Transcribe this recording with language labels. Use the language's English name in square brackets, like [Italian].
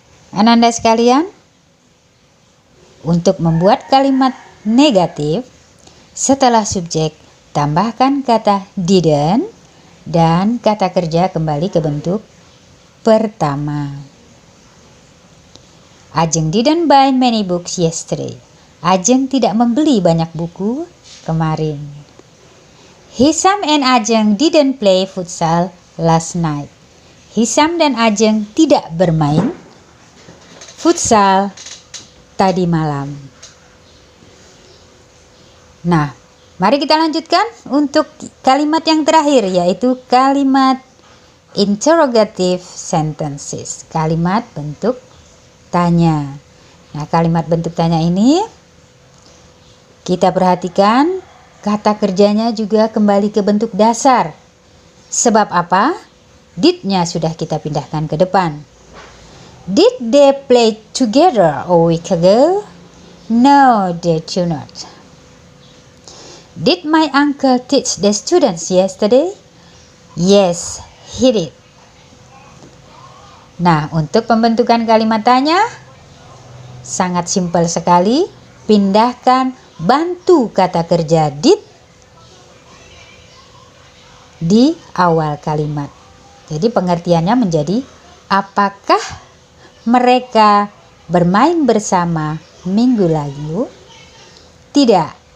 [Indonesian] Ananda sekalian, untuk membuat kalimat negatif, setelah subjek tambahkan kata didn't dan kata kerja kembali ke bentuk pertama. [English] Ajeng didn't buy many books yesterday. [Indonesian] Ajeng tidak membeli banyak buku kemarin. [English] Hisam and Ajeng didn't play futsal last night. [Indonesian] Hisam dan Ajeng tidak bermain futsal tadi malam. Nah, mari kita lanjutkan untuk kalimat yang terakhir, yaitu kalimat interrogative sentences. Kalimat bentuk tanya. Nah, kalimat bentuk tanya ini kita perhatikan kata kerjanya juga kembali ke bentuk dasar. Sebab apa? Did-nya sudah kita pindahkan ke depan. [English] Did they play together a week ago? No, they do not. Did my uncle teach the students yesterday? Yes, he did. [Indonesian] Nah, untuk pembentukan kalimat tanya, sangat simpel sekali. Pindahkan bantu kata kerja did di awal kalimat. Jadi pengertiannya menjadi, apakah mereka bermain bersama minggu lalu? Tidak.